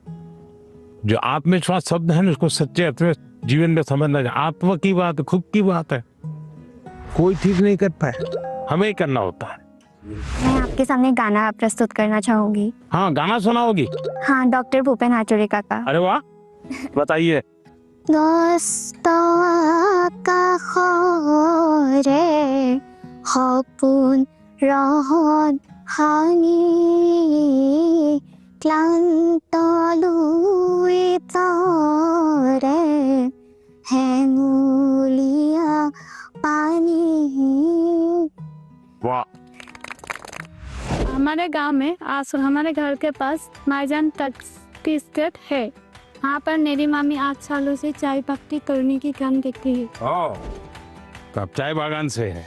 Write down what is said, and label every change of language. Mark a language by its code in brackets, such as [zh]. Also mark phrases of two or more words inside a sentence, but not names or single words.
[hi] जो आत्मविश्वास शब्द है ना उसको सच्चे अर्थ में जीवन में समझना चाहिए। आत्मा की बात, खुद की बात है, कोई ठीक नहीं करता है, हमें ही करना होता है। मैं आपके सामने गाना प्रस्तुत करना चाहूंगी। हाँ गाना सुनाओगी? हाँ, डॉक्टर भूपेन हाजरिका का। अरे वाह, बताइए। [as] সপোন ৰহত ভাঙি ক্লান্ত লুই তৰে হেঙুলীয়া পানী। [hi] वाह। हमारे गांव में हमारे घर के पास माईजान [en] tea estate [hi] है। वहाँ पर मेरी मामी 8 सालों से चाय पत्ती तोड़ने की काम करती है। तो आप चाय बागान से है?